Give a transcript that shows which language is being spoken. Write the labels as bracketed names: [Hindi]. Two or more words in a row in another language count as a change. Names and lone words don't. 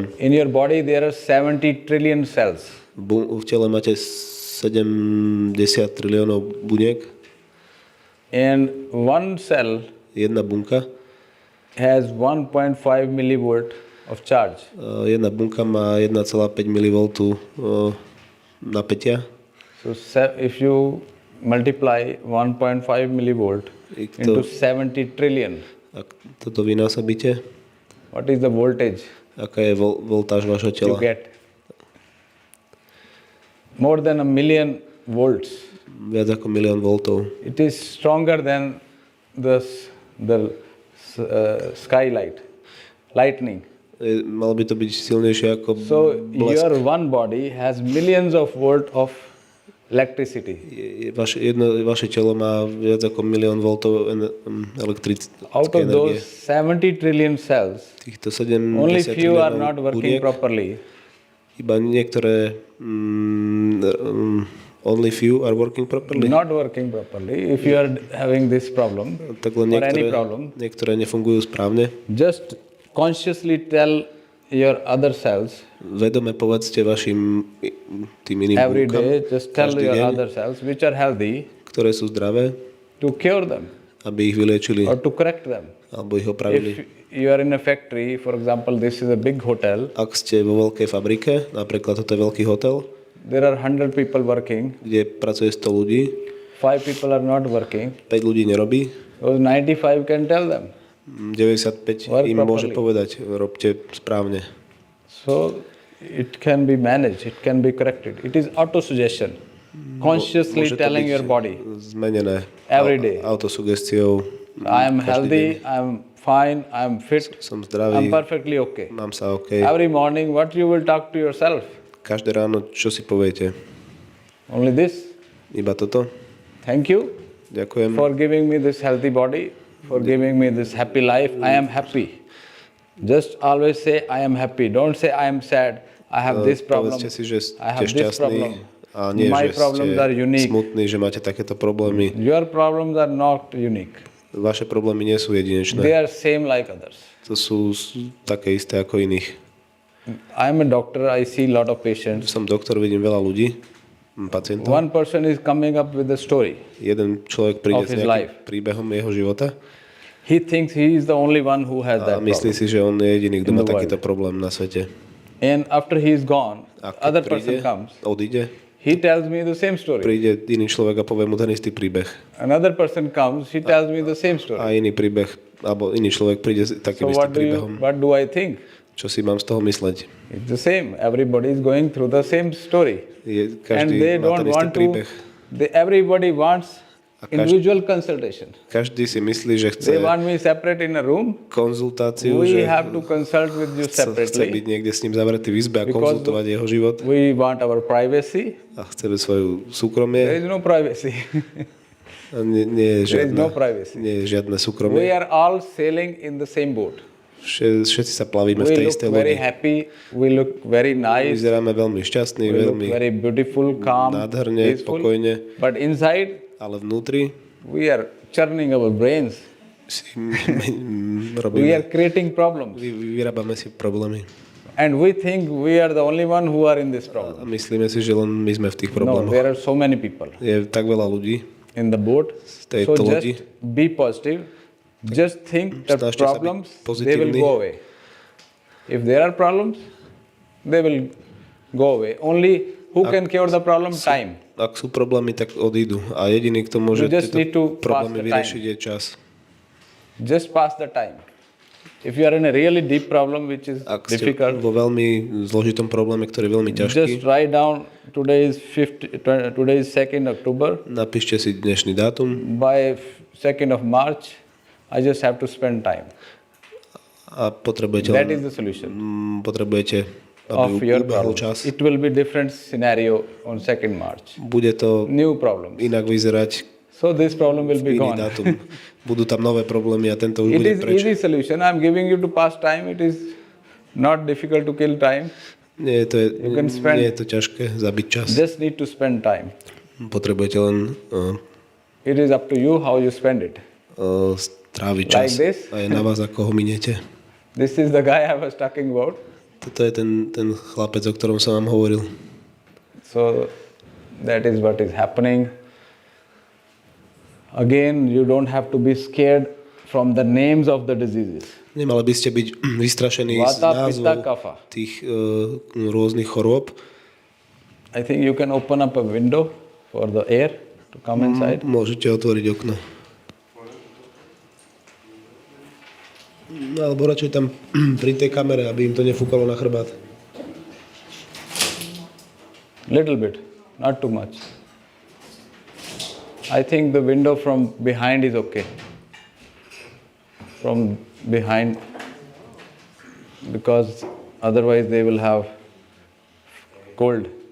[English] In your body there are 70 trillion cells. [Slovak] V tele máte 70 triliónov buniek. [English] And one cell [Slovak] Jedna bunka, [English] has 1.5 millivolt of charge. [Slovak] jedna bunka má 1,5 mV napätia. [English] So if you multiply 1.5 millivolt into 70 trillion, [Slovak] Ak toto vynásobíte, [English] what is the voltage [Slovak] aká je voltáž vašho [English] you [Slovak] tela? [English] get? More than 1 million volts. [Slovak] Viac ako 1 000 000 voltov. [English] It is stronger than the skylight, lightning. [Slovak] Malo by to byť silnejšie ako [English] So [Slovak] blesk. [English] your one body has millions of volt of electricity. [Slovak] Vaše telo má viac ako 1 000 000 voltov elektrickej [English] Out of [Slovak] energie. [English] those 70 trillion cells, [Slovak] Týchto 70 [English] only few are not [Slovak] triliónov [English] working [Slovak] buniek, [English] properly. [Slovak] iba niektoré [English] only few are working properly. Not working properly. If you are having this problem [Slovak] Tak len [English] or any problem, [Slovak] niektoré nefungujú správne. [English] just consciously tell your other cells [Slovak] Vedome povedzte vašim tým iným [English] every [Slovak] bunkám [English] day, just tell [Slovak] každý [English] your [Slovak] deň, [English] other cells which are healthy [Slovak] ktoré sú zdravé, [English] to cure them [Slovak] aby ich vyliečili [English] or to correct them. [Slovak] alebo ich opravili. [English] If you are in a factory, for example, this is a big hotel, [Slovak] Ak ste vo veľkej fabrike, napríklad toto je veľký hotel, [English] there are 100 people working, [Slovak] kde pracuje 100 ľudí, [English] 5 people are not working, [Slovak] 5 ľudí nerobí, [English] those 95 can tell them. [Slovak] 95 [English] Work [Slovak] im môže [English] properly. [Slovak] povedať, robte správne. [English] So it can be managed, it can be corrected. It is autosuggestion. Consciously [Slovak] Môže to [English] telling [Slovak] byť [English] your body, [Slovak] zmenené [English] Every day. [Slovak] autosugestiou. [English] I am [Slovak] každý [English] healthy, I am fine, I am fit, [Slovak] Som [English] I am [Slovak] zdravý, [English] perfectly okay. [Slovak] mám sa OK. [English] Every morning, what you will talk to yourself? [Slovak] Každé ráno, čo si poviete? [English] Only this. [Slovak] Iba toto? [English] Thank you [Slovak] Ďakujem. [English] for giving me this healthy body, for giving me this happy life. I am happy. Just always say, I am happy. Don't say, I am sad. I have this problem. [Slovak] Povedzte si, že [English] I [Slovak] ste [English] have this [Slovak] šťastní [English] problem. [Slovak] a nie, [English] My [Slovak] že [English] problems [Slovak] ste [English] are unique. [Slovak] smutní, že máte takéto problémy. [English] Your problems are not unique. [Slovak] Vaše problémy nie sú [English] They [Slovak] jedinečné. [English] are same like others. [Slovak] To sú také isté ako iných. [English] I'm a doctor, I see a lot of patients. [Slovak] Som doktor, vidím veľa ľudí, pacientov. [English] One person is coming up with a story. [Slovak] Jeden človek príde [English] Of [Slovak] s [English] his [Slovak] nejakým [English] life. [Slovak] príbehom jeho života [English] He thinks he is the only one who has [Slovak] a [English] that [Slovak] myslí [English] problem. [Slovak] si, že on je jediný, kto [English] In [Slovak] má [English] the [Slovak] takýto problém na svete. [English] And after he is gone, [Slovak] A keď [English] other [Slovak] príde, [English] person comes. [Slovak] odíde, [English] He tells me the same story. [Slovak] príde iný človek a povie mu ten istý príbeh. [English] Another person comes, he tells me the same story. [Slovak] A iný príbeh, alebo iný človek príde s [English] So [Slovak] takým istým príbehom. [English] what do I think? [Slovak] Čo si mám z toho mysleť? [English] It's the same. Everybody is going through the same story. And [Slovak] Každý [English] they [Slovak] má [English] don't [Slovak] ten istý [English] want to, [Slovak] príbeh. [English] everybody wants individual consultation. [Slovak] Každý si myslí, že chce [English] They want me separate in a room. [Slovak] konzultáciu, [English] We [Slovak] že [English] have to consult with you [Slovak] chce byť [English] separately. [Slovak] niekde s ním zavretý v izbe a [English] Because [Slovak] konzultovať jeho život [English] We want our privacy. [Slovak] a chceme svoju [English] There [Slovak] súkromie [English] is no privacy. [Slovak] a nie je [English] There is no [Slovak] žiadne, [English] privacy. [Slovak] nie je žiadne [English] We [Slovak] súkromie. [English] are all sailing in the same boat. [Slovak] Všetci sa plavíme v [English] We [Slovak] tej [English] look [Slovak] istej [English] very [Slovak] lodi. [English] happy. We look very nice. [Slovak] Vyzeráme veľmi šťastní, [English] We look [Slovak] veľmi [English] very beautiful, calm, [Slovak] nádherne, [English] peaceful. [Slovak] pokojne, [English] But inside, [Slovak] ale vnútri [English] we are churning our brains. [Slovak] si [English] We [Slovak] robíme, [English] are creating problems. [Slovak] vyrábame si problémy. [English] And we think we are the only one who are in this [Slovak] A [English] problem. [Slovak] myslíme si, že len my sme v tých [English] No, [Slovak] problémoch. [English] there are so many people [Slovak] Je tak veľa ľudí [English] in the boat. [Slovak] tejto [English] So [Slovak] lodi. [English] just be positive. Just think that [Slovak] Snažte sa byť [English] problems, they will [Slovak] pozitívni. [English] go away. If there are problems, they will go away. Only who can cure the problem? Time. [Slovak] Ak sú problémy, tak odídu. A jediný, kto môže [English] You just need [Slovak] tieto [English] to [Slovak] problémy [English] pass the [Slovak] vyriešiť, je čas. [English] Just pass the time. If you are in a really deep problem which is [Slovak] Ak ste [English] difficult, [Slovak] vo veľmi zložitom probléme, ktorý je veľmi [English] just [Slovak] ťažký, [English] write down today is 2nd October. [Slovak] napíšte si dnešný dátum [English] By 2nd of March, I just have to spend time. [Slovak] a potrebujete, [English] That is the solution [Slovak] potrebujete, [English] of [Slovak] aby [English] your [Slovak] ubehol [English] problem. [Slovak] čas. [English] It will be different scenario on 2nd March. [Slovak] Bude to [English] New problems. [Slovak] inak vyzerať [English] So this problem will be [Slovak] iný [English] gone. [Slovak] dátum. Budú tam nové problémy a tento už [English] It [Slovak] bude [English] is [Slovak] preč. [English] easy solution. I am giving you to pass time. It is not difficult to kill time. [Slovak] Nie, [English] You can spend- [Slovak] nie je to ťažké zabiť čas. [English] Just need to spend time. [Slovak] Potrebujete len [English] It is up to you how you spend it. [Slovak] stráviť [English] Like [Slovak] čas. [English] this? [Slovak] A je na vás, ako ho miniete. [English] This is the guy I was talking about. [Slovak] Toto je ten chlapec, o ktorom som vám hovoril. [English] So that is what is happening. Again, you don't have to be scared from the names of the diseases. [Slovak] Nemali by ste byť vystrašení z [English] Vata, pitta, [Slovak] názvov [English] kapha. [Slovak] tých rôznych chorôb. [English] I think you can open up a window for the air to come inside. [Slovak] Môžete otvoriť okno. No, alebo radšej tam pri tej kamere, aby im to nefúkalo na chrbát. [English] Little bit, not too much. I think the window from behind is okay. From behind, because otherwise they will have cold.